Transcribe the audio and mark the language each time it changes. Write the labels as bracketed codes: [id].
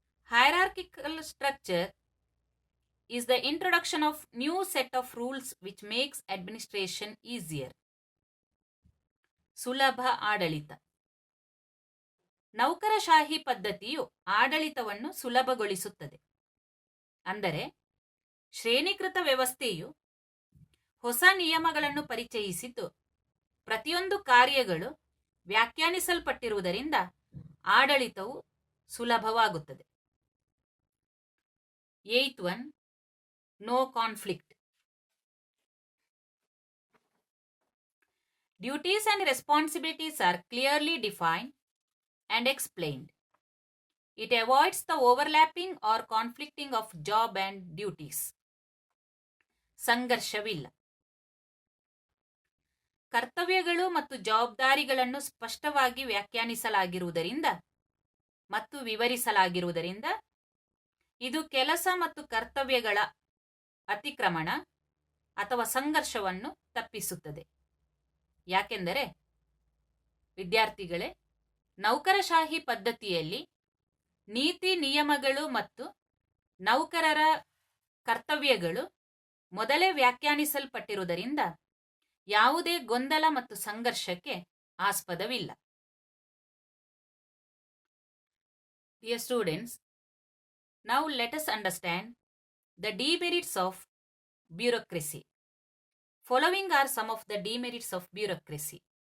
[en] Hierarchical structure is the introduction of new set of rules which makes administration easier. [kn] ಸುಲಭ ಆಡಳಿತ. ನೌಕರಶಾಹಿ ಪದ್ಧತಿಯು ಆಡಳಿತವನ್ನು ಸುಲಭಗೊಳಿಸುತ್ತದೆ. ಅಂದರೆ ಶ್ರೇಣೀಕೃತ ವ್ಯವಸ್ಥೆಯು ಹೊಸ ನಿಯಮಗಳನ್ನು ಪರಿಚಯಿಸಿದ್ದು ಪ್ರತಿಯೊಂದು ಕಾರ್ಯಗಳು ವ್ಯಾಖ್ಯಾನಿಸಲ್ಪಟ್ಟಿರುವುದರಿಂದ ಆಡಳಿತವು ಸುಲಭವಾಗುತ್ತದೆ. [en] Eighth one, no conflict. Duties and responsibilities are clearly defined and explained. It avoids the overlapping or conflicting of job and duties. [kn] ಸಂಘರ್ಷವಿಲ್ಲ. ಕರ್ತವ್ಯಗಳು ಮತ್ತು ಜವಾಬ್ದಾರಿಗಳನ್ನು ಸ್ಪಷ್ಟವಾಗಿ ವ್ಯಾಖ್ಯಾನಿಸಲಾಗಿರುವುದರಿಂದ ಮತ್ತು ವಿವರಿಸಲಾಗಿರುವುದರಿಂದ ಇದು ಕೆಲಸ ಮತ್ತು ಕರ್ತವ್ಯಗಳ ಅತಿಕ್ರಮಣ ಅಥವಾ ಸಂಘರ್ಷವನ್ನು ತಪ್ಪಿಸುತ್ತದೆ. ಯಾಕೆಂದರೆ ವಿದ್ಯಾರ್ಥಿಗಳೇ, ನೌಕರಶಾಹಿ ಪದ್ಧತಿಯಲ್ಲಿ ನೀತಿ ನಿಯಮಗಳು ಮತ್ತು ನೌಕರರ ಕರ್ತವ್ಯಗಳು ಮೊದಲೇ ವ್ಯಾಖ್ಯಾನಿಸಲ್ಪಟ್ಟಿರುವುದರಿಂದ ಯಾವುದೇ ಗೊಂದಲ ಮತ್ತು ಸಂಘರ್ಷಕ್ಕೆ ಆಸ್ಪದವಿಲ್ಲ. [en] Dear students, now let us understand the demerits of bureaucracy. Following are some of the demerits of bureaucracy.